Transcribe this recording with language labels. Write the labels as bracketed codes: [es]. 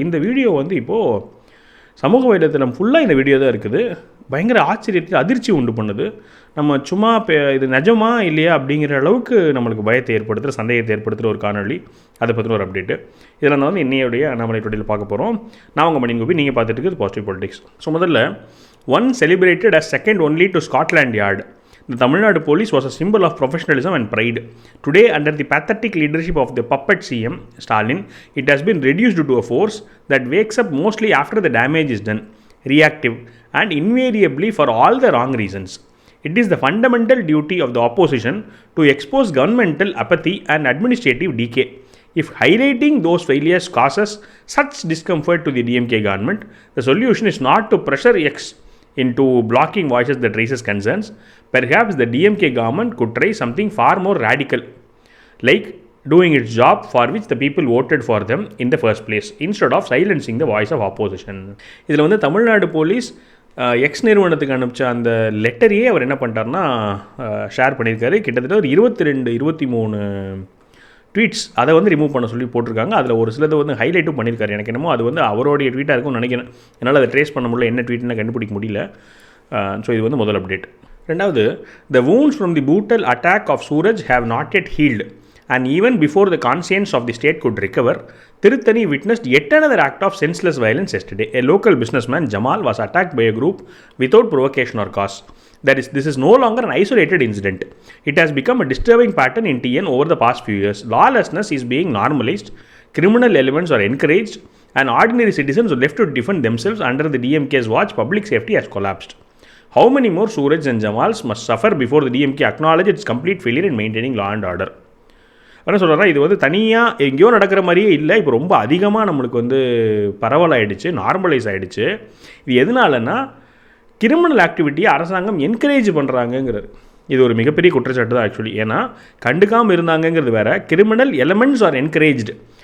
[ta] இந்த வீடியோ வந்து இப்போது சமூக வலைதளத்தில் ஃபுல்லாக இந்த வீடியோ தான் இருக்குது. பயங்கர ஆச்சரியத்தில் அதிர்ச்சி உண்டு பண்ணுது. நம்ம சும்மா இது நிஜமா இல்லையா அப்படிங்கிற அளவுக்கு நம்மளுக்கு பயத்தை ஏற்படுத்துகிற, சந்தேகத்தை ஏற்படுத்துகிற ஒரு காணொலி. அதை பற்றின ஒரு அப்டேட்டு. இதில் நான் வந்து இன்னையோடைய அண்ணாமலை டுடேயில் பார்க்க போகிறோம். நான் உங்கள் மணியன் கோபி, நீங்கள் பார்த்துட்டு இருக்குது பாசிட்டிவ் பாலிடிக்ஸ். ஸோ முதல்ல, [en] one celebrated as second only to Scotland Yard, the Tamil Nadu police was a symbol of professionalism and pride. Today, under the pathetic leadership of the puppet CM Stalin, it has been reduced to a force that wakes up mostly after the damage is done, reactive, and invariably for all the wrong reasons. It is the fundamental duty of the opposition to expose governmental apathy and administrative decay. If highlighting those failures causes such discomfort to the DMK government, the solution is not to pressure X into blocking voices that raises concerns. Perhaps the DMK government could try something far more radical, like doing its job for which the people voted for them in the first place, instead of silencing the voice of opposition. [ta] இதில் வந்து Tamil Nadu police X நிறுவனத்துக்கு அனுப்பிச்ச அந்த லெட்டரையே அவர் என்ன பண்ணிட்டார்னா share பண்ணியிருக்காரு. கிட்டத்தட்ட ஒரு 23 tweets அதை வந்து ரிமூவ் பண்ண சொல்லி போட்டிருக்காங்க. அதில் ஒரு சிலதை வந்து ஹைலைட்டும் பண்ணியிருக்காரு. எனக்கு என்னமோ அது வந்து அவருடைய ட்வீட்டாக இருக்கும்னு நினைக்கிறேன். என்னால் அதை ட்ரேஸ் பண்ண முடியல, என்ன ட்வீட்னு கண்டுபிடிக்க முடியல. ஸோ இது வந்து முதல் அப்டேட். [en] ரெண்டாவது, the wounds from the brutal attack of Suraj have not yet healed, and even before the conscience of the state could recover, Tirutani witnessed yet another act of senseless violence yesterday. A local businessman, Jamal, was attacked by a group without provocation or cause. This is no longer an isolated incident. It has become a disturbing pattern in TN over the past few years. Lawlessness is being normalized, criminal elements are encouraged, and ordinary citizens are left to defend themselves. Under the DMK's watch, public safety has collapsed. How many more Suraj and Jamals must suffer before the DMK acknowledge its complete failure in maintaining law and order? [ta] என்ன சொல்கிறேன்னா, இது வந்து தனியாக எங்கேயோ நடக்கிற மாதிரியே இல்லை, இப்போ ரொம்ப அதிகமாக நம்மளுக்கு வந்து பரவலாயிடுச்சு, நார்மலைஸ் ஆகிடுச்சு. இது எதனாலன்னா, கிரிமினல் ஆக்டிவிட்டியை அரசாங்கம் என்கரேஜ் பண்ணுறாங்கங்கிறது. இது ஒரு மிகப்பெரிய குற்றச்சாட்டு தான் ஆக்சுவலி. ஏன்னா கண்டுக்காமல் இருந்தாங்கங்கிறது வேறு, [en] Criminal elements are encouraged.